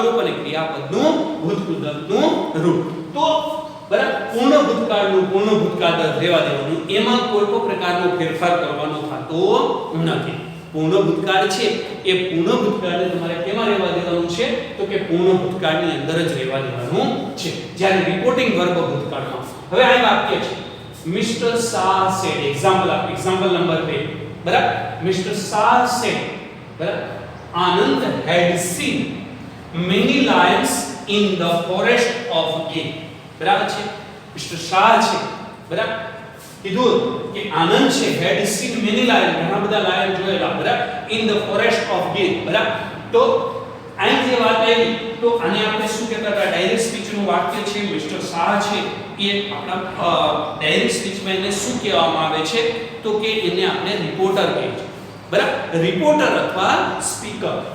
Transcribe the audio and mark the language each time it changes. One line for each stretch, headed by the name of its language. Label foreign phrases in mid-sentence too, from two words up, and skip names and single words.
Gujarati: રૂપ અને ક્રિયાપદનું ભૂતકૃદનનું રૂપ તો બરાબર પૂર્ણ ભૂતકાળનું પૂર્ણ ભૂતકાળ રહેવા દેવાનું એમાં કોઈ પણ પ્રકારનો ફેરફાર કરવાનો થતો નથી પૂર્ણ ભૂતકાળ છે એ પૂર્ણ ભૂતકાળને તમારે કેમાં રહેવા દેવાનું છે તો કે પૂર્ણ ભૂતકાળની અંદર જ રહેવા દેવાનું છે જ્યારે
English: reporting verb
Gujarati: ભૂતકાળમાં હવે આ વાક્ય છે મિસ્ટર શાહ સેડ
English: example number 2
Gujarati: બરાબર મિસ્ટર શાહ સેડ બરાબર આનંદ
English: had seen many lions in the forest of Gir
Gujarati: બરાબર છે મિસ્ટર શાહ છે બરાબર કીધું કે આનંદ છે
English: had seen many lions
Gujarati: ઘણા બધા લાયન જોયેલા બરાબર
English: in the forest of Gir
Gujarati: બરાબર તો અહીં જે વાત આવી તો આને આપણે શું કહેતા હતા
English: direct speech
Gujarati: નું વાક્ય છે મિસ્ટર શાહ છે એ આપણા ડાયરેક્ટ સ્પીચમાં એને શું કહેવામાં આવે છે તો કે એને આપણે રિપોર્ટર કહે છે બરાબર રિપોર્ટર અથવા સ્પીકર